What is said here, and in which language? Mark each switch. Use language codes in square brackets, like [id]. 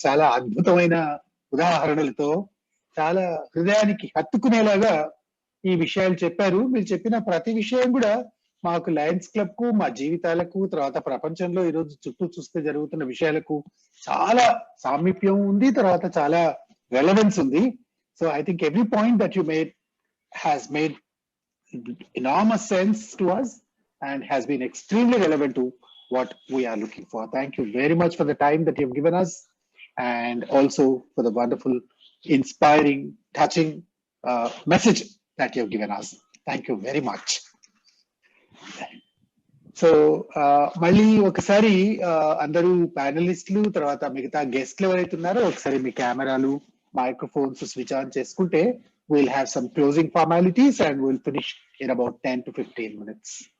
[te] చాలా అద్భుతమైన ఉదాహరణలతో చాలా హృదయానికి హత్తుకునేలాగా ఈ విషయాలు చెప్పారు. మీరు చెప్పిన ప్రతి విషయం కూడా మాకు లయన్స్ క్లబ్ కు, మా జీవితాలకు, తర్వాత ప్రపంచంలో ఈరోజు చుట్టూ చూస్తే జరుగుతున్న విషయాలకు చాలా సామీప్యం ఉంది, తర్వాత చాలా రెలవెన్స్ ఉంది. [en] So I think every point that you made has made enormous sense to us and has been extremely relevant to what we are looking for. Thank you very much for the time that you've given us, and also for the wonderful, inspiring, touching message that you've given us. Thank you very much. [te] So మళ్ళీ ఒకసారి అందరూ ప్యానలిస్టులు, తర్వాత మిగతా గెస్ట్లు ఎవరైతే ఉన్నారో ఒకసారి మీ కెమెరాలు, మైక్రోఫోన్స్ స్విచ్ ఆన్ చేసుకుంటే [en] we'll have some closing formalities and we'll finish in about 10 to 15 minutes.